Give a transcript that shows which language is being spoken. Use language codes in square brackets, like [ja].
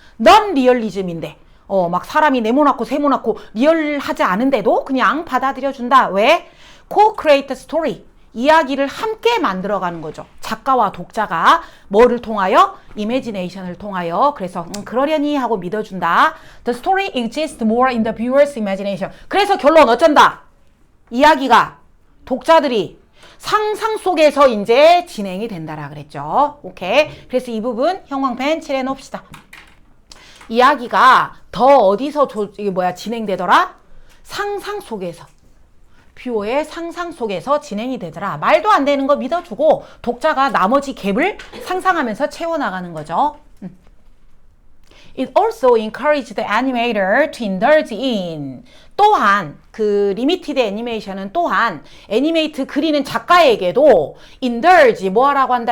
[ko] 넌 리얼리즘인데 막 사람이 네모나고 세모나고 리얼하지 않은데도 그냥 받아들여준다. 왜? [en] Co-create story. [ko] 이야기를 함께 만들어가는 거죠. 작가와 독자가 뭐를 통하여? imagination을 통하여. 그래서 그러려니 하고 믿어준다. [en] The story exists more in the viewer's imagination. [ko] 그래서 결론 어쩐다? 이야기가 독자들이 상상 속에서 이제 진행이 된다라 그랬죠. 오케이. 그래서 이 부분 형광펜 칠해 놓읍시다. 이야기가 더 어디서 진행되더라? 상상 속에서. 뷰어의 상상 속에서 진행이 되더라. 말도 안 되는 거 믿어주고 독자가 나머지 갭을 상상하면서 채워나가는 거죠. [en] It also encouraged the animator to indulge in. [ko] 또한 그 리미티드 애니메이션은 또한 애니메이트 그리는 작가에게도 indulge 뭐라고 한다?